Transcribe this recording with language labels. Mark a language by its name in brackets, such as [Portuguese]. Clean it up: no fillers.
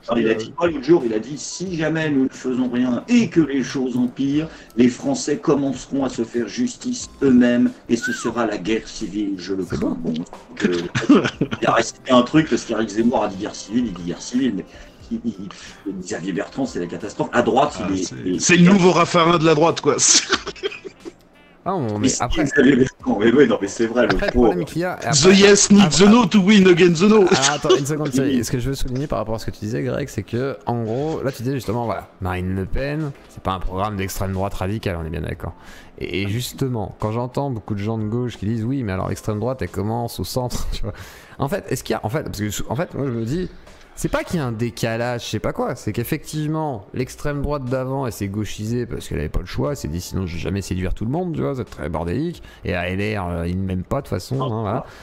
[French] Alors, il a dit quoi l'autre jour? Il a dit si jamais nous ne faisons rien et que les choses empirent, les Français commenceront à se faire justice eux-mêmes et ce sera la guerre civile. Je le crains. Bon, il a resté un truc parce qu'Éric Zemmour a dit guerre civile, il dit guerre civile, mais. Xavier Bertrand, c'est la catastrophe. À droite, c'est le nouveau Raffarin de la droite, quoi. Mais après... mais c'est vrai, après, le problème qu'il y a... [English] The yes need the no to win against the no. [French] Attends, une seconde, ce que je veux souligner par rapport à ce que tu disais, Greg, c'est que, en gros, là tu disais justement, voilà, Marine Le Pen, c'est pas un programme d'extrême droite radicale, on est bien d'accord. Et justement, quand j'entends beaucoup de gens de gauche qui disent, oui, mais alors l'extrême droite, elle commence au centre, tu vois. En fait, est-ce qu'il y a... parce que, moi je me dis... C'est pas qu'il y a un décalage, je sais pas quoi, c'est qu'effectivement, l'extrême droite d'avant, elle s'est gauchisée parce qu'elle avait pas le choix, elle s'est dit sinon je vais jamais séduire tout le monde, tu vois, c'est très bordélique, et à LR, ils ne m'aiment pas de toute façon, hein, voilà.